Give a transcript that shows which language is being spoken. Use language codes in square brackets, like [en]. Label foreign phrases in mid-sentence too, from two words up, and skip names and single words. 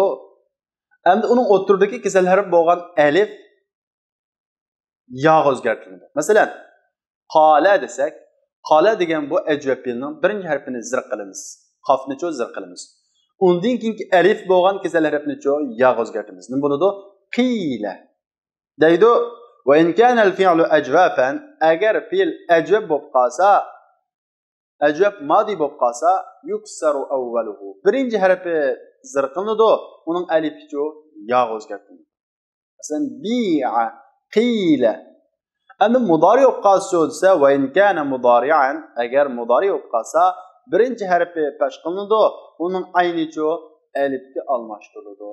[uz] Endi uning o'rtadagi kasal harf bo'lgan alif yog' o'zgartiriladi. Masalan, qala desak, qala degan bu ajab fe'lning birinchi harfini zir qilamiz. Qofni zir qilamiz. Undan keyingi alif bo'lgan kasal harfni yog' o'zgartiramiz. Nima bo'ladi? Qila. Deydi, [ar] وإن كان الفعل أجوفا, [uz] agar fe'l ajab bo'lib qolsa, ajab madi bo'lib qolsa, [ar] يكسر أوله. [uz] Birinchi harfi zir qilinadi, uning alifi yog' o'zgartiriladi. Masalan, [ar] بيع قيل. [uz] Endi mudori bo'lib qolsa desa, [ar] وإن كان مضارعا, [uz] agar mudori bo'lib qolsa, birinchi harfi pesh qilinadi, uning aynicho alifga almashtiriladi.